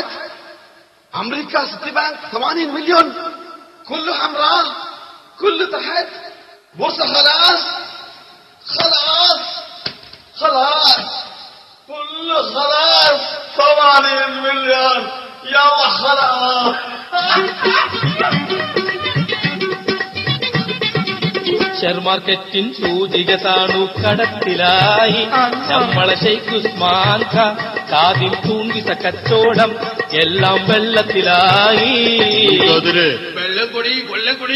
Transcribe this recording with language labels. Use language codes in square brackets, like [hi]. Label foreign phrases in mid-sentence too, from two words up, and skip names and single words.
[ar] امريكا سيتي بانك 80 مليون كله حمراء كله تحت. بورصة خلاص خلاص خلاص كله خلاص 80 مليون. يلا خلاص. [ml] ഷെയർ മാർക്കറ്റിൻ സൂചിക താണു കടത്തിലായി. നമ്മളെ ശൈഖ് ഉസ്മാൻ ഖാൻ കാതിൽ തൂങ്ങിസ കച്ചോടം എല്ലാം വെള്ളത്തിലായി. വെള്ളക്കൊടി കൊള്ളക്കൊടി.